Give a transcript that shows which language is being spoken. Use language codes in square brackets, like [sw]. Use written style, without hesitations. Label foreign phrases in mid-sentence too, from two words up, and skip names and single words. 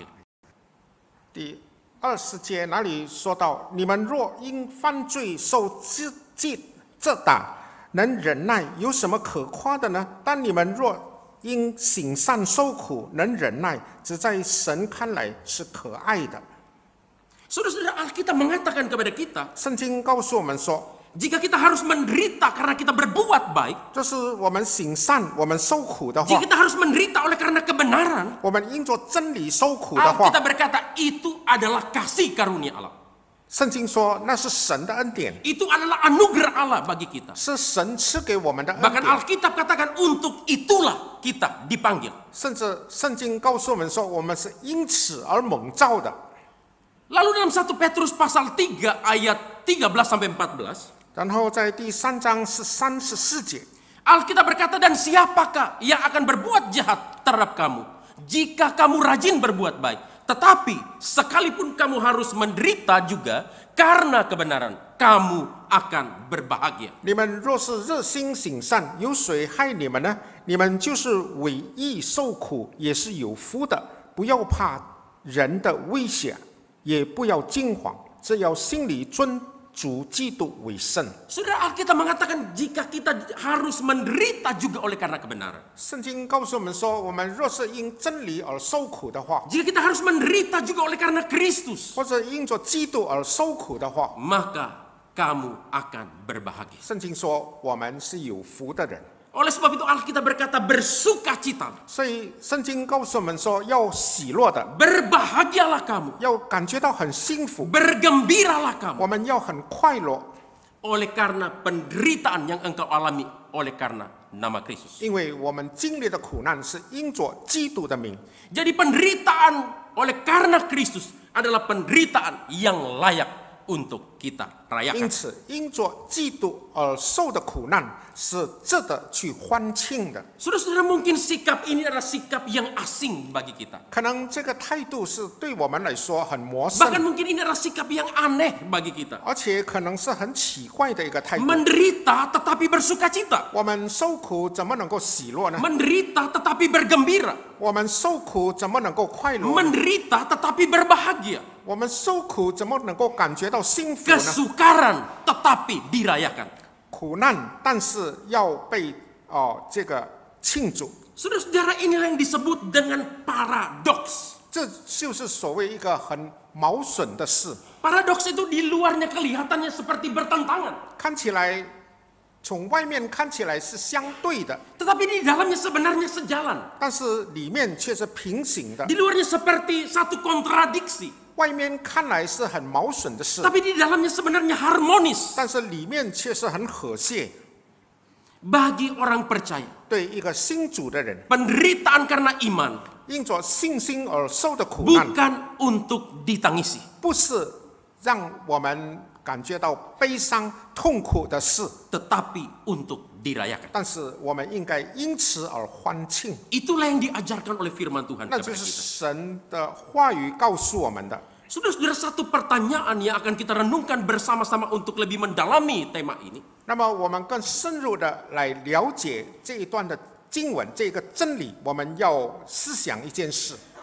[zh] 第20节哪里说到：你们若因犯罪受责打，能忍耐，有什么可夸的呢？但你们若因行善受苦，能忍耐，只在神看来是可爱的。 [id] Saudara-saudara, Alkitab mengatakan kepada kita, [zh] 圣经告诉我们说， [id] jika kita harus menderita karena kita berbuat baik, [zh] 就是我们行善，我们受苦的 [id] jika [zh] 话， [id] kita harus menderita oleh karena kebenaran, [zh] 我们因着真理受苦的话， [id] Alkitab berkata itu adalah kasih karunia Allah. [zh] 圣经说那是神的恩典， [id] Itu adalah anugerah Allah bagi kita. [zh] 是神赐给我们的恩 [id] Bahkan [zh] 典。 [id] Alkitab katakan untuk itulah kita dipanggil. [zh] 甚至圣经告诉我们说，我们是因此而蒙召的。 [id] Lalu dalam 1 Petrus pasal 3 ayat 13 sampai 14, [zh] 然后在第3章是34节， [id] Alkitab berkata, dan siapakah yang akan berbuat jahat terhadap kamu jika kamu rajin berbuat baik? Tetapi sekalipun kamu harus menderita juga karena kebenaran, kamu akan berbahagia. [zh] 你们若是热心行善，有谁害你们呢？你们就是为义受苦，也是有福的。不要怕人的威胁，也不要惊慌，只要心里尊主基督为圣。 [id] Saudara, Alkitab mengatakan jika kita harus menderita juga oleh karena kebenaran. [zh] 圣经告诉我们说，我们若是因真理而受苦的话， [id] Jika kita harus menderita juga oleh karena Kristus, [zh] 或者因着基督而受苦的话， [id] maka kamu akan berbahagia. [zh] 圣经说我们是有福的人。 [id] Oleh sebab itu Alkitab berkata bersukacita, [zh] 所以圣经告诉我们说，要喜乐的， [id] berbahagialah kamu, [zh] 要感觉到很幸福， [id] bergembiralah kamu [zh] 我们要很快乐， [id] oleh karena penderitaan yang engkau alami oleh karena nama Kristus. [zh] 因为我们经历的苦难是因着基督的名。 [id] Jadi penderitaan oleh karena Kristus adalah penderitaan yang layak untuk kita [zh] 因 [id] rayakan. [zh] 此，因着基督而受的苦难是值得去欢庆的。 [id] Saudara-saudara, mungkin sikap ini adalah sikap yang asing bagi kita. [zh] 可能这个态度是对我们来说很陌生， [id] Bahkan mungkin ini adalah sikap yang aneh bagi kita. [zh] 而且可能是很奇怪的一个态度。 [id] Menderita tetapi bersukacita. [zh] 我们受苦怎么能够喜乐呢？ [id] Menderita tetapi bergembira. [zh] 我们受苦怎么能够快乐？ [id] Menderita tetapi berbahagia. [zh] 我们受苦怎么能够感觉到幸福呢？ [id] Kesukaran tetapi dirayakan. [zh] 苦难，但是要被这个庆祝， [id] Saudara-saudara, inilah yang disebut dengan paradoks. [zh] 这就是所谓一个很矛盾的事。 [id] Paradoks itu di luarnya kelihatannya seperti bertentangan. [zh] 看起来从外面看起来是相对的， [id] tetapi di dalamnya sebenarnya sejalan. [zh] 但是里面却是平行的。 [id] Di luarnya seperti satu kontradiksi, [zh] 外面看来是很矛盾的事， [id] tapi di dalamnya sebenarnya harmonis. [zh] 但是里面却是很和谐。 [id] Bagi orang percaya, [zh] 对一个信主的人， [id] penderitaan karena iman [zh] 因着信心而受的苦难， [id] bukan untuk ditangisi, [zh] 不是让我们感觉到悲伤痛苦的事， [id] tetapi untuk dirayakan. [zh] 但是我们应该因此而欢庆。 [id] Itulah yang diajarkan oleh firman Tuhan [zh] 那 [id] kepada [zh] 就是 [id] kita. [zh] 神的话语告诉我们的。 [id] Saudara-saudara, satu pertanyaan yang akan kita renungkan bersama-sama untuk lebih mendalami tema ini. [zh] 那么我们更深入的来了解这一段的经文，这个真理，我们要思想一件事：